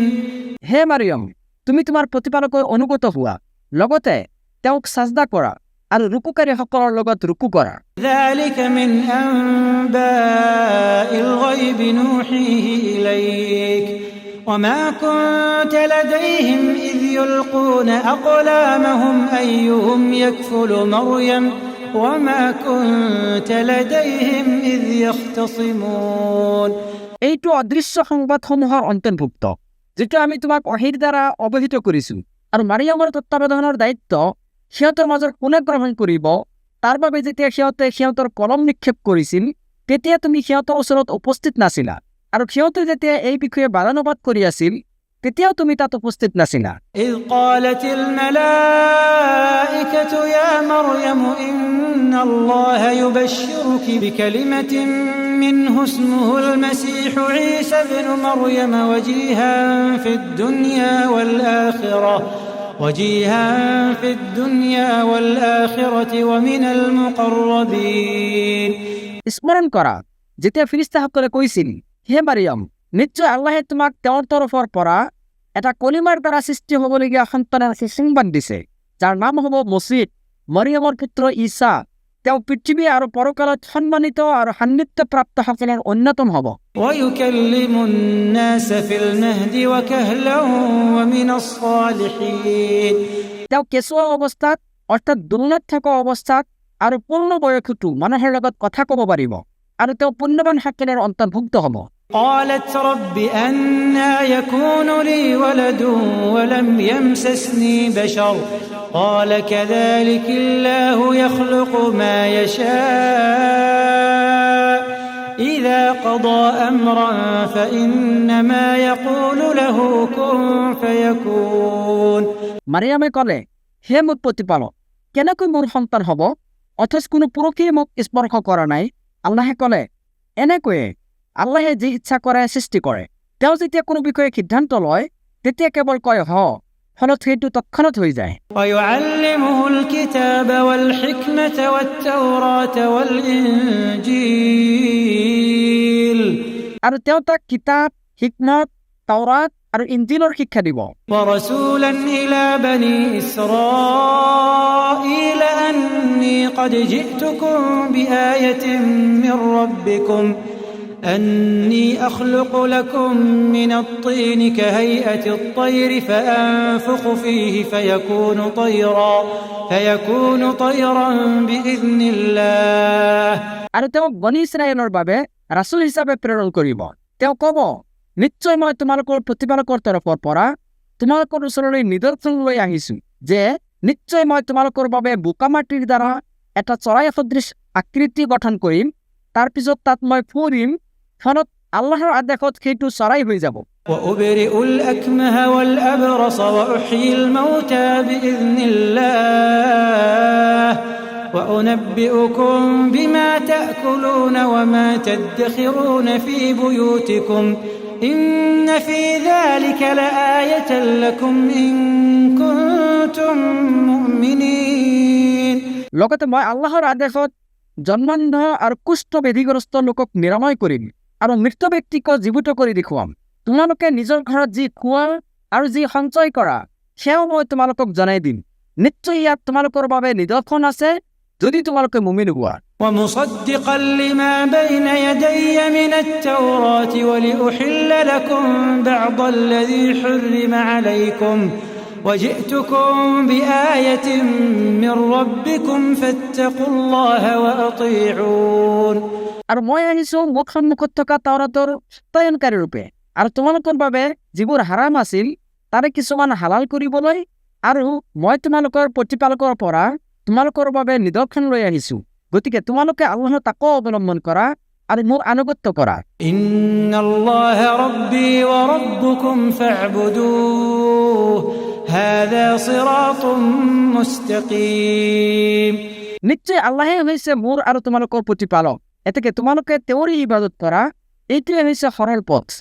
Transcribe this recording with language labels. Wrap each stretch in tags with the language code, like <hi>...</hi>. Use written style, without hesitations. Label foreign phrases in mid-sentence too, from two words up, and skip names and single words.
<as>হে মাৰিয়াম তুমি তোমাৰ প্ৰতিপালকৰ অনুগত হোৱা লগতে তেওঁক সাজদা কৰা আৰু ৰুকুকাৰীসকলৰ লগত ৰুকু কৰা</as> <ar>ذلك من أنباء الغيب نوحيه إليك وما كنت لديهم إذ يلقون أقلامهم أيهم يكفل مريم وما كنت لديهم إذ يختصمون</ar> <as>এইটো অদৃশ্য সংবাদসমূহৰ অন্তৰ্ভুক্ত যেটো আমি তোমাক অহিৰ দ্বাৰা অৱহিত কৰিছো আৰু মাৰিয়ামৰ তত্ত্বাৱধানৰ দায়িত্ব সিহঁতৰ মাজৰ কোনে গ্ৰহণ কৰিব তাৰ বাবে যেতিয়া সিহঁতৰ কলম নিক্ষেপ কৰিছিল তেতিয়া তুমি সিহঁতৰ ওচৰত উপস্থিত নাছিলা আৰু সিহঁতে যেতিয়া এই বিষয়ে বাদানুবাদ কৰি আছিল তেতিয়াও তুমি তাত উপস্থিত নাছিলা</as> <ar>إذ قالت الملائكة يا مريم إن الله يبشرك بكلمة منه اسمه المسيح عيسى بن مريم وجيها في الدنيا والآخرة ومن المقربين</ar> <as>স্মৰণ কৰা যেতিয়া ফেৰেশতাসকলে কৈছিল হে মাৰিয়াম নিশ্চয় আল্লাহে তোমাক তেওঁৰ তৰফৰ পৰা এটা কলিমাৰ দ্বাৰা সৃষ্টি হ'বলগীয়া সন্তানৰ সংবাদ দিছে যাৰ নাম হ'ব মছিহ মাৰিয়ামৰ পুত্ৰ ঈসা তেওঁ পৃথিৱী আৰু পৰকালত সন্মানিত আৰু সান্নিধ্যপ্ৰাপ্তসকলৰ অন্যতম হ'ব</as> <ar>ويكلم الناس في المهد وكهلا ومن الصالحين</ar> <as>তেওঁ কেঁচুৱা অৱস্থাত অৰ্থাৎ দুৰ্নাত থকা অৱস্থাত আৰু পূৰ্ণ বয়সতো মানুহৰ লগত কথা ক'ব পাৰিব আৰু তেওঁ পুণ্যৱান সকলৰ অন্তৰ্ভুক্ত হ'ব</as> <ar>قالت رب أنى يكون لي ولد ولم يمسسني بشر قال كذلك الله يخلق ما يشاء إذا قضى أمرا فإنما يقول له كن فيكون</ar> <as>মাৰিয়ামে ক'লে হে মোৰ প্ৰতিপালক কেনেকৈ মোৰ সন্তান হ'ব অথচ কোনো পুৰুষে মোক স্পৰ্শ কৰা নাই আল্লাহে ক'লে এনেকৈয়ে আল্লাহে যি ইচ্ছা কৰে সৃষ্টি কৰে তেওঁ যেতিয়া কোনো বিষয়ে সিদ্ধান্ত লয় তেতিয়া কেৱল কয় হ ফলত সেইটো তৎক্ষণাত হৈ যায়</as> <ar>ويعلمه الكتاب والحكمة والتوراة والإنجيل</ar> <as>আৰু তেওঁ তাক কিতাপ হিকমত তাওৰাত আৰু ইঞ্জিলৰ শিক্ষা দিব</as> <ar>ورسولا إلى بني إسرائيل أني قد جئتكم بآية من ربكم أني أخلق لكم من الطين كهيئة الطير فأنفخ فيه فيكون طيرا بإذن الله</ar> <as>আৰু তেওঁ বনী ইছৰাইলৰ বাবে ৰাসূল হিচাপে প্ৰেৰণ কৰিব তেওঁ ক'ব নিশ্চয় মই তোমালোকৰ প্ৰতিপালকৰ তৰফৰ পৰা তোমালোকৰ ওচৰলৈ নিদৰ্শন লৈ আহিছো যে নিশ্চয় মই তোমালোকৰ বাবে বোকা মাটিৰ দ্বাৰা এটা চৰাই সদৃশ আকৃতি গঠন কৰিম তাৰ পিছত তাত মই ফুৰিম ফলত আল্লাহৰ আদেশত সেইটো চৰাই হৈ যাব</as> <ar>وأبرئ الأكمه والأبرص وأحيي الموتى بإذن الله وأنبئكم بما تأكلون وما تدخرون في بيوتكم إن في ذلك لآية لكم إن كنتم مؤمنين</ar> <as>লগতে মই আল্লাহৰ আদেশত জন্মান্ধ আৰু কুষ্ঠ বেধিগ্ৰস্ত লোকক নিৰাময় কৰিম আৰু মৃত ব্যক্তিক জীৱিত কৰি দেখুৱাম তোমালোকে নিজৰ ঘৰত যি খোৱা আৰু যি সঞ্চয় কৰা সেয়াও মই তোমালোকক জনাই দিম নিশ্চয় ইয়াত তোমালোকৰ বাবে নিদৰ্শন আছে যদি তোমালোকে মুমিন হোৱা</as> <ar>ومصدقا لما بين يدي من التوراة ولأحل لكم بعض الذي حرم عليكم وجئتكم بآية من ربكم فاتقوا الله وأطيعون</ar> <as>আৰু মই আহিছো মুখ সন্মুখত থকা তাওৰাতৰ সত্যায়নকাৰী ৰূপে আৰু তোমালোকৰ বাবে যিবোৰ হাৰাম আছিল তাৰে কিছুমান হালাল কৰিবলৈ আৰু মই তোমালোকৰ প্ৰতিপালকৰ পৰা তোমালোকৰ বাবে নিদৰ্শন লৈ আহিছো গতিকে তোমালোকে আল্লাহৰ তাকৱা অৱলম্বন কৰা আৰু মোৰ আনুগত্য কৰা</as> <ar>إن الله ربي وربكم فاعبدوه هذا صراط مستقيم</ar> <as>নিশ্চয় আল্লাহে হৈছে মোৰ আৰু তোমালোকৰ প্ৰতিপালক এতেকে তোমালোকে তেওঁৰে ইবাদত কৰা এইটোৱে হৈছে সৰল পথ</as>